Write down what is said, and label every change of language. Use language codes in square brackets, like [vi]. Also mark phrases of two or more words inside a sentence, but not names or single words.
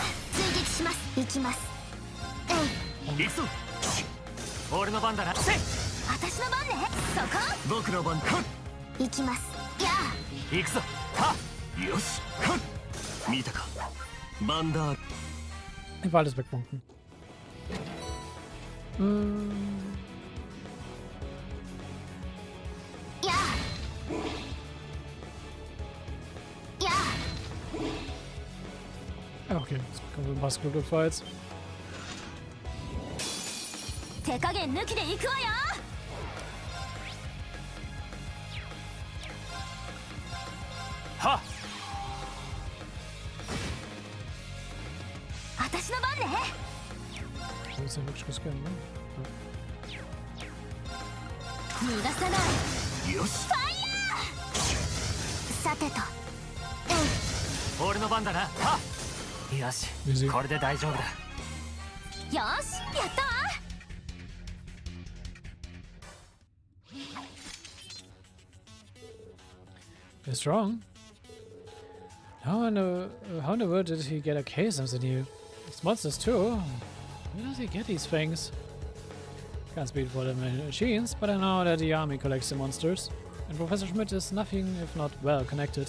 [ja] 追撃します。行きます。行くぞ。俺の番だな。せい。私の番ね。そこ。僕の番。はっ、行きます。やあ。行くぞ。はっ、よし。はっ、見たか。バンダール。 [de] Ich will alles wegpunken. Ja. Ja. Okay, jetzt kommen wir in [en] Basketball Fights. [ja] 手加減抜きで行くわよ。はっ、私の番ね。 [de] Das ist ja wirklich riskant, ne? [ja] 逃がさない。よし。ファイヤー。さてと。俺の番だな。はっ、よし、これで大丈夫だ。よし、やったわ。 [en] They're strong. How in the world did he get a case of the new monsters too? Where does he get these things? Can't speak for the machines, but I know that the army collects the monsters, and Professor Schmidt is nothing if not well connected.